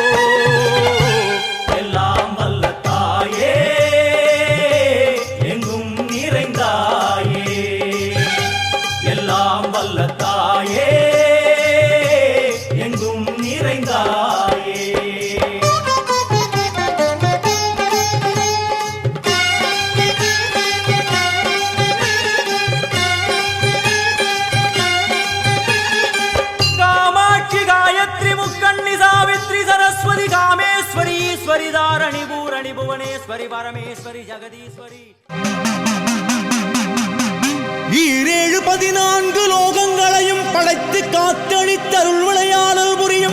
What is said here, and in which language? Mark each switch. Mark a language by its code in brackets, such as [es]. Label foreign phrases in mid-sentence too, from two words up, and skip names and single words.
[ta] எல்லாம் வல்ல தாயே, எங்கும் நிறைந்தாயே, எல்லாம் வல்ல தாயே, எங்கும் நிறைந்தாயே. [sa] सरस्वती कामेश्वरी ईश्वरी धारणी पूरणी भुवनेश्वरी परमेश्वरी जगदीश्वरी. [ta] 14 லோகங்களையும் படைத்து காத்தளித்தருள் விளையாடல் புரியும்